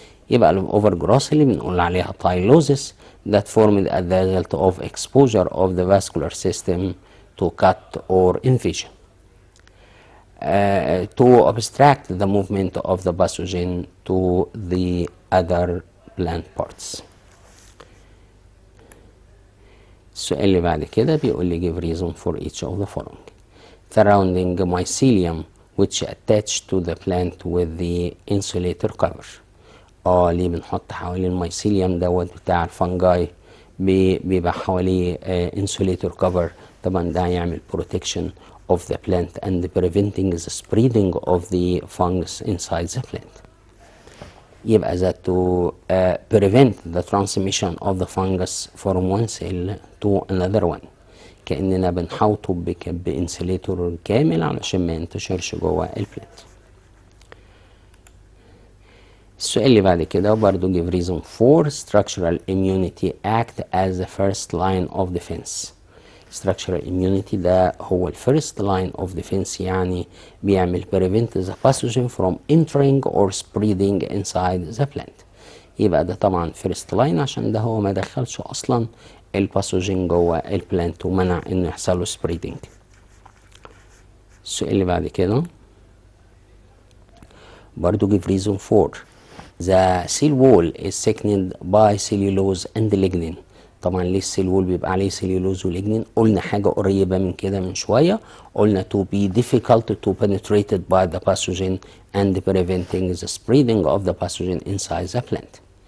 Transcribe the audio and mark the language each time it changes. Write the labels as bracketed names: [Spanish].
[Arabic] يبقى الاوفر جروس اللي بنقول عليها تايلوزيس [English] that formed as the result of exposure of the vascular system to cut or invasion to obstruct the movement of the pathogen to the other plant parts. [Arabic] السؤال اللي بعد كده بيقول لي [English] give reason for each of the following. Surrounding mycelium which attached to the plant with the insulator cover. [Arabic] ليه بنحط حوالين الميسيليوم دوت بتاع الفنجاي بيبقى حواليه [English] insulator cover. [Arabic] طبعا ده هيعمل [English] protection of the plant and preventing the spreading of the fungus inside the plant. يبقى that to prevent the transmission of the fungus from one cell to another one. [Arabic] كأننا بنحوطه بإنسوليتور كامل علشان ما ينتشرش جوه البلانت. السؤال اللي بعد كده برضه [English] give reason for structural immunity act as the first line of defense. structural immunity [Arabic] ده هو [English] first line of defense يعني بيعمل prevent the pathogen from entering or spreading inside the plant. [Arabic] يبقى ده طبعا [English] first line [Arabic] عشان ده هو ما دخلش اصلا الباثوجين جوه البلانت ومنع انه يحصل له spreading. السؤال اللي بعد كده برضه [English] give reason for the cell wall is thickened by cellulose and lignin. [Arabic] طبعا ليه السيل وول بيبقى عليه سيلولوز وليجنين؟ قلنا حاجه قريبه من كده من شويه، قلنا [English] to be difficult to penetrated by the pathogen and preventing the spreading of the pathogen inside the plant.